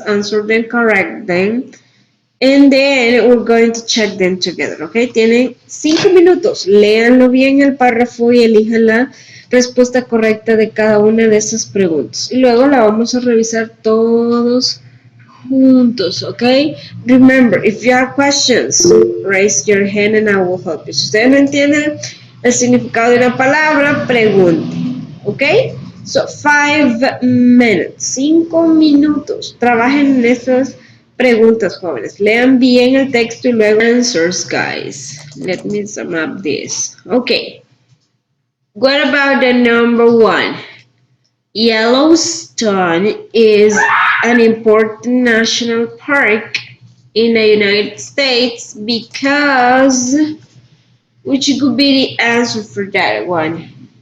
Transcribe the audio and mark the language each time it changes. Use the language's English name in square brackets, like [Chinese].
[English] Answer them correct then. And then we're going to check them together, ¿ok? [Spanish] Tienen 5 minutos. Léanlo bien el párrafo y elijan la respuesta correcta de cada una de esas preguntas. Y luego la vamos a revisar todos juntos, ¿ok? [English] Remember, if you have questions, raise your hand and I will help you. [Spanish] Si ustedes no entienden el significado de una palabra, pregunten, ¿ok? [English] So, 5 minutes, [Spanish] 5 minutos. Trabajen en estas preguntas, jóvenes. Lean bien el texto y luego [English] answers, guys. Let me sum up this. Okay. What about the number one? Yellowstone is an important national park in the United States because, which could be the answer for that one?